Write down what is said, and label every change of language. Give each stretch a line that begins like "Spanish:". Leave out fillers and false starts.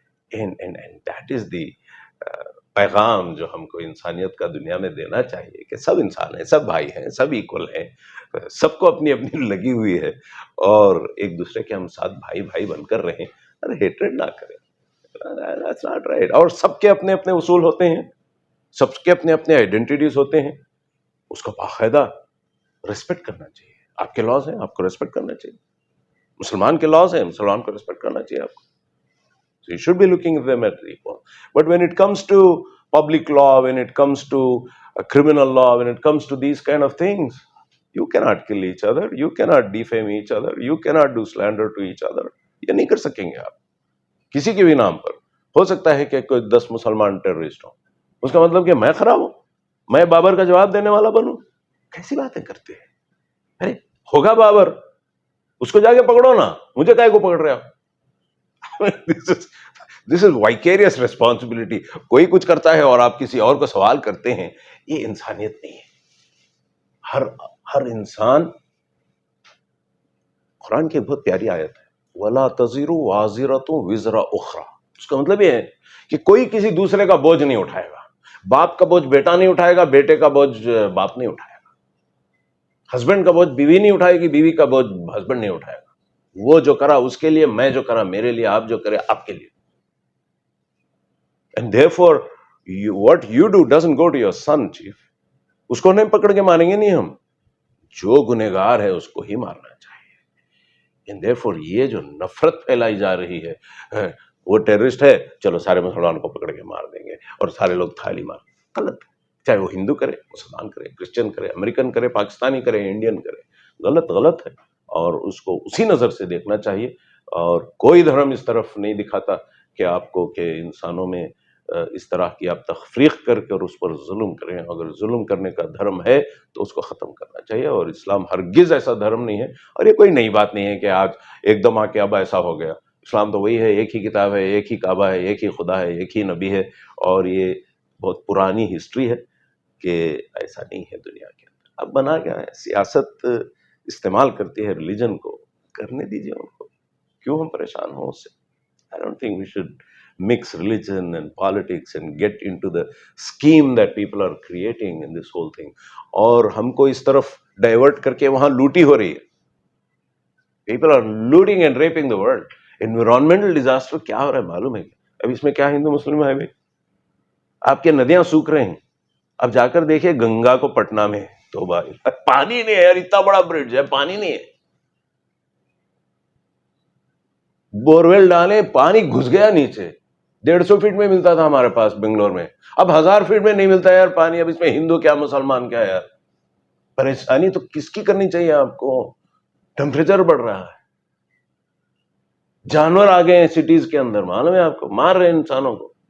English: and that is the
Urdu: پیغام جو ہم کو انسانیت کا دنیا میں دینا چاہیے، کہ سب انسان ہیں، سب بھائی ہیں، سب ایکول ہیں، سب کو اپنی اپنی لگی ہوئی ہے، اور ایک دوسرے کے ہم ساتھ بھائی بھائی بن کر رہیں، اور ہیٹریڈ نہ کریں.
English: That's not right.
Urdu: اور سب کے اپنے اپنے اصول ہوتے ہیں، سب کے اپنے اپنے آئیڈینٹیٹیز ہوتے ہیں، اس کو باقاعدہ ریسپیکٹ کرنا چاہیے. آپ کے لاز ہیں، آپ کو ریسپیکٹ کرنا چاہیے. مسلمان کے لاز ہیں، مسلمان کو ریسپیکٹ کرنا چاہیے آپ کو.
English: So you should be looking at them as equal. But when it comes to public law, when it comes to criminal law, when it comes to these kind of things, you cannot kill each other, you cannot defame each other, you cannot do slander to each other.
Urdu: یہ نہیں کر سکیں گے آپ کسی کے بھی نام پر. ہو سکتا ہے کہ کوئی 10 مسلمان ٹیررسٹ ہوں، اس کا مطلب کہ میں خراب ہوں، میں بابر کا جواب دینے والا بنوں؟ کیسی باتیں کرتے ہیں؟ ارے ہوگا بابر، اس کو جا کے پکڑو نا، مجھے کائے کو پکڑ رہے ہو؟
English: This is vicarious responsibility.
Urdu: کوئی کچھ کرتا ہے اور آپ کسی اور کو سوال کرتے ہیں، یہ انسانیت نہیں ہے. ہر انسان، قرآن کی بہت پیاری آیت ہے،
Arabic: وَلَا تَزِرُ وَازِرَةٌ وِزْرَ أُخْرَى.
Urdu: اس کا مطلب یہ ہے کہ کوئی کسی دوسرے کا بوجھ نہیں اٹھائے گا. باپ کا بوجھ بیٹا نہیں اٹھائے گا، بیٹے کا بوجھ باپ نہیں اٹھائے گا، ہسبینڈ کا بوجھ بیوی نہیں اٹھائے گی، بیوی کا بوجھ ہسبینڈ نہیں اٹھائے گا. وہ جو کرا اس کے لیے، میں جو کرا میرے لیے، آپ جو کرے آپ کے لیے.
English: And therefore, what you do doesn't go to your son, chief.
Urdu: اس کو نہیں پکڑ کے ماریں گے نہیں ہم، جو گنہگار ہے اس کو ہی مارنا چاہیے.
English: And therefore,
Urdu: یہ جو نفرت پھیلائی جا رہی ہے، وہ ٹیررسٹ ہے، چلو سارے مسلمانوں کو پکڑ کے مار دیں گے اور سارے لوگ تھالی مار. غلط ہے. چاہے وہ ہندو کرے، مسلمان کرے، کرسچن کرے، امریکن کرے، پاکستانی کرے، انڈین کرے، غلط ہے. اور اس کو اسی نظر سے دیکھنا چاہیے. اور کوئی دھرم اس طرف نہیں دکھاتا کہ آپ کو کہ انسانوں میں اس طرح کی آپ تفریق کر کے اور اس پر ظلم کریں. اگر ظلم کرنے کا دھرم ہے تو اس کو ختم کرنا چاہیے، اور اسلام ہرگز ایسا دھرم نہیں ہے. اور یہ کوئی نئی بات نہیں ہے کہ آج ایک دم آ کے اب ایسا ہو گیا. اسلام تو وہی ہے، ایک ہی کتاب ہے، ایک ہی کعبہ ہے، ایک ہی خدا ہے، ایک ہی نبی ہے. اور یہ بہت پرانی ہسٹری ہے کہ ایسا نہیں ہے دنیا کے اندر. اب بنا گیا ہے، سیاست استعمال کرتی ہے ریلیجن کو، کرنے دیجیے ان کو، کیوں ہم پریشان ہوں اس سے.
English: I don't think we should mix religion and politics and get into the scheme that people are creating in this whole thing.
Urdu: اور ہم کو اس طرف ڈائیورٹ کر کے وہاں لوٹی ہو رہی ہے.
English: People are looting and raping the world. Environmental disaster
Urdu: کیا ہو رہا ہے معلوم ہے؟ اب اس میں کیا ہندو مسلم ہے بھائی؟ آپ کے ندیاں سوکھ رہے ہیں. اب جا کر دیکھیے گنگا کو پٹنہ میں، تو بھائی پانی نہیں ہے یار، اتنا بڑا برج ہے، پانی نہیں ہے. بورویل ڈالے، پانی گھس گیا نیچے. 150 فٹ میں ملتا تھا ہمارے پاس بنگلور میں، اب 1000 فٹ میں نہیں ملتا یار پانی. اب اس میں ہندو کیا مسلمان کیا یار؟ پریشانی تو کس کی کرنی چاہیے آپ کو؟ ٹیمپریچر بڑھ رہا ہے، جانور آ گئے ہیں سٹیز کے اندر، معلوم ہے آپ کو، مار رہے ہیں انسانوں کو.